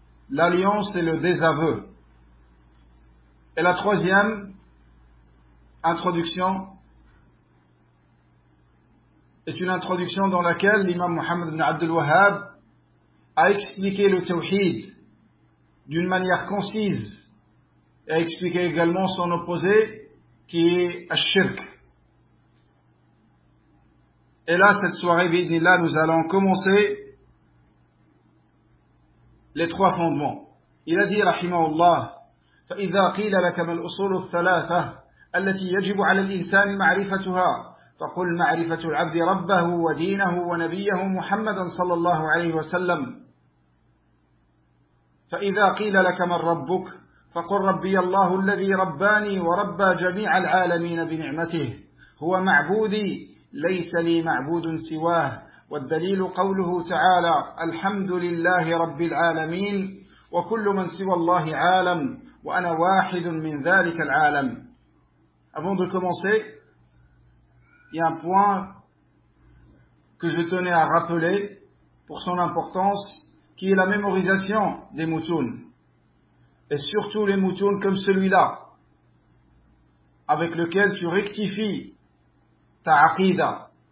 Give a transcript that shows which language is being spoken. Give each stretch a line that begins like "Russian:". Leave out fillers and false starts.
French: L'alliance et le désaveu. Et la troisième introduction est une introduction dans laquelle l'imam Muhammad ibn Abdel Wahhab a expliqué le tawhid d'une manière concise et a expliqué également son opposé qui est ash-shirk. Et là, cette soirée, bi'idhnillah, nous allons commencer les trois fondements. Il a dit,
Arabic: rahimahullah, فإذا قيل لك ما الأصول الثلاثة التي يجب على الإنسان معرفتها فقل معرفة العبد ربه ودينه ونبيه محمدا صلى الله عليه وسلم. فإذا قيل لك من ربك فقل ربي الله الذي رباني وربى جميع العالمين بنعمته هو معبودي ليس لي معبود سواه، والدليل قوله تعالى الحمد لله رب العالمين وكل من سوى الله عالم وأنا واحد من ذلك العالم.
French: Avant de commencer, il y a un point que je tenais à rappeler pour son importance, qui est la mémorisation des moutounes, et surtout les moutounes comme celui-là, avec lequel tu rectifies ta aqida.